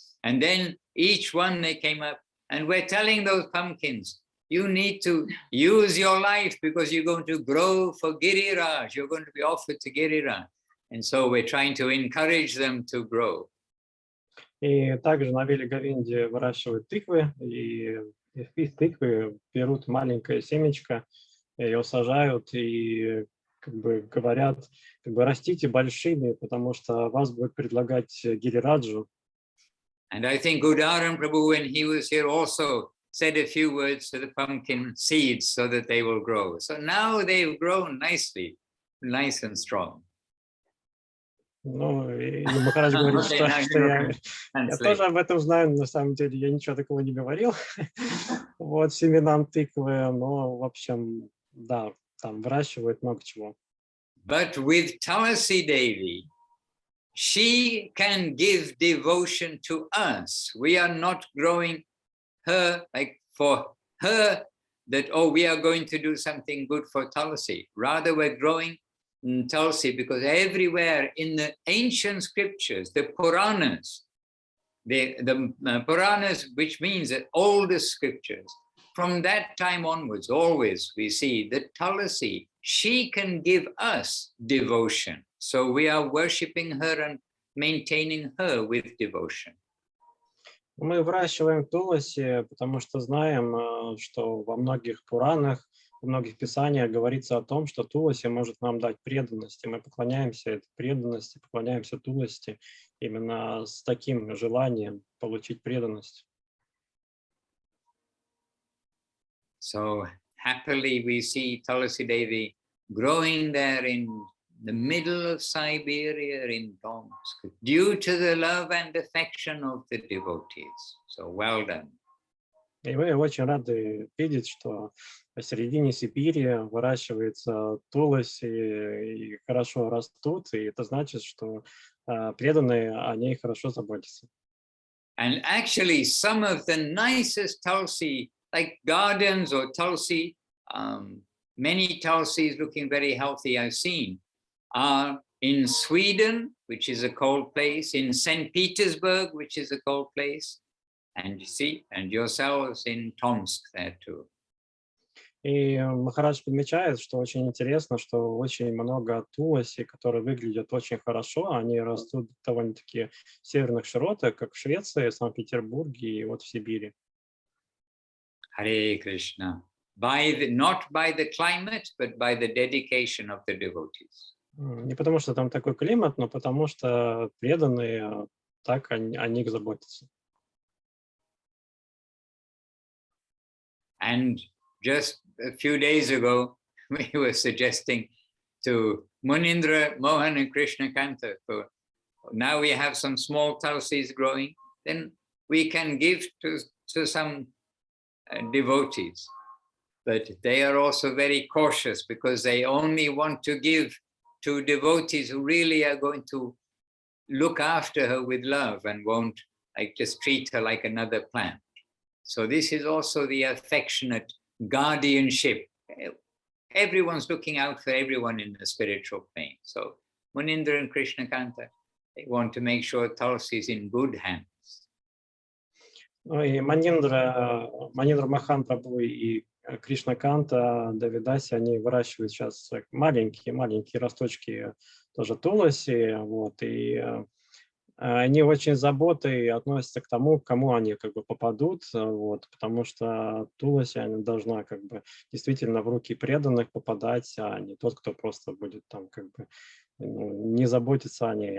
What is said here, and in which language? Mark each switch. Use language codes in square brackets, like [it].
[en] And then each one they came up, and we're telling those pumpkins, you need to use your life because you're going to grow for Giriraj. You're going to be offered to Giriraj. And so we're trying to encourage them to grow. [ru] И также на Веле Говинде выращивают тыквы, и из тыквы берут маленькое семечко, ее сажают и как бы говорят, как бы растите большими, потому что вас будет предлагать Гирираджу. [en] And I think Udaran Prabhu, when he was here, also said a few words to the pumpkin seeds so that they will grow. So now they've grown nicely, nice and strong. [ru] Ну, и Махарадж говорит, что я тоже об этом знаю, на самом деле я ничего такого не говорил. Вот, семенам тыквы, но, в общем, да, там выращивают много чего. [en] But with Tulasi Devi, she can give devotion to us. We are not growing her, like for her, that, oh, we are going to do something good for Tulasi. Rather, we're growing Tulsi because everywhere in the ancient scriptures, the Puranas, the Puranas, which means the oldest scriptures, from that time onwards, always we see that Tulasi, she can give us devotion. So we are worshipping her and maintaining her with devotion. [ru] Мы выращиваем Туласи, потому что знаем, что во многих Пуранах, во многих писаниях говорится о том, что Туласи может нам дать преданность, и мы поклоняемся этой преданности, поклоняемся Туласи именно с таким желанием получить преданность. [en] So happily we see Tulasi Devi growing there in the middle of Siberia in Tomsk, due to the love and affection of the devotees. So well done. [ru] И мы очень рады видеть, что посередине Сибири выращивается Туласи и хорошо растут, и это значит, что преданные о ней хорошо заботятся. [en] And actually some of the nicest Tulsi, like gardens or Tulsi, many Tulsis looking very healthy I've seen, are in Sweden, which is a cold place, in St. Petersburg, which is a cold place, and you see, and yourselves in Tomsk there too. [ru] И Махарадж подмечает, что очень интересно, что очень много Туласи, которые выглядят очень хорошо, они растут довольно-таки в северных широтах, как в Швеции, Санкт-Петербурге и вот в Сибири. [en] Hare Krishna. Not by the climate, but by the dedication of the devotees. [ru] Не потому что там такой климат, но потому что преданные так о них заботятся. [en] And just a few days ago, we were suggesting to Munindra, Mohan and Krishna Kanta, so now we have some small Tulsis growing, then we can give to some devotees. But they are also very cautious because they only want to give to devotees who really are going to look after her with love and won't like just treat her like another plant. So this is also the affectionate guardianship. Everyone's looking out for everyone in the spiritual plane. So Munindra and Krishna Kanta, they want to make sure Tulsi is in good hands. [ru] Ну и Маниндра Махан Прабху и Кришна Канта, Давидаси, они выращивают сейчас маленькие росточки тоже Туласи, вот, и они очень заботой относятся к тому, к кому они как бы попадут, вот, потому что Туласи она должна как бы действительно в руки преданных попадать, а не тот, кто просто будет там как бы не заботиться о ней.